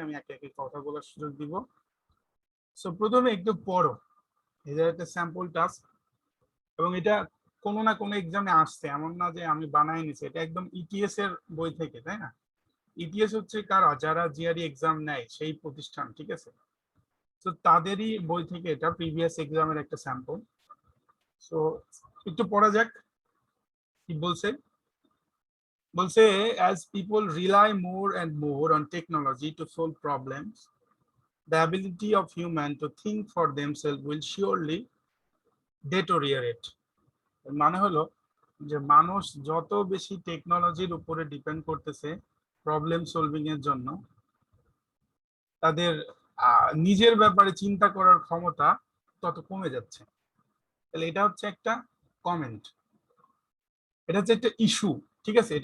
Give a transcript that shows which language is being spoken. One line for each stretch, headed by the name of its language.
Bangla: আমি একে একে কথা বলার সুযোগ দিব। সো প্রথমে একটু পড়ো, এটা একটা স্যাম্পল টাস্ক, এবং এটা কোনো না কোনো এক্সামে আসছে, এমন না যে আমি বানাই নিছি। এটা একদম ইটিএস এর বই থেকে, তাই না? ইটিএস হচ্ছে কারা, যারা জিআরই এক্সাম নেয় সেই প্রতিষ্ঠান, ঠিক আছে? তো তাদেরই বই থেকে এটা প্রিভিয়াস এক্সামের একটা স্যাম্পল। সো একটু পড়া যাক কি বলছে। বলছে,
English: as people rely more and more on technology to solve problems, the ability of human to think for themselves will surely deteriorate.
Bangla: মানে হলো যে মানুষ যত বেশি টেকনোলজির উপরে ডিপেন্ড করতেছে প্রবলেম সলভিং এর জন্য, তাদের নিজের ব্যাপারে চিন্তা করার ক্ষমতা তত কমে যাচ্ছে। তাহলে এটা হচ্ছে একটা কমেন্ট, এটা হচ্ছে একটা ইস্যু, ঠিক আছে?